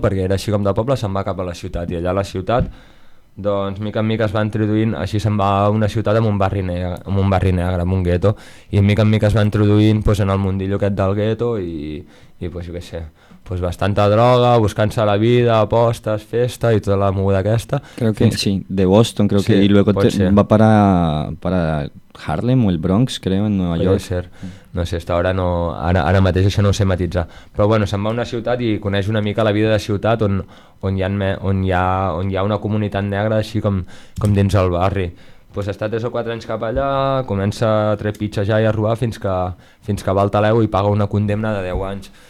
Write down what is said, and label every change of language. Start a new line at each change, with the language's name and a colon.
Catalan: Perquè era així com de poble, se'n va cap a la ciutat. I allà a la ciutat, doncs, mica en mica es va introduint, així se'n va a una ciutat amb un barri negre, amb un gueto, i mica en mica es va introduint, doncs, en el mundillo aquest del gueto i doncs, jo què sé, doncs, bastanta droga, buscant-se la vida, apostes, festa i tota la moguda aquesta.
Spanish: Creo que sí, de Boston, creo sí, que, i luego va para Harlem o el Bronx, creo, en Nueva York. Ser.
Catalan: No sé,
Spanish: hasta ahora no,
Catalan: ara mateix això no ho sé matitzar. Però bueno, se'n va a una ciutat i coneix una mica la vida de ciutat on hi ha una comunitat negra així com dins el barri. Pues està 3 o 4 anys cap allà, comença a trepitjar i a robar fins que va al Taleu i paga una condemna de 10 anys.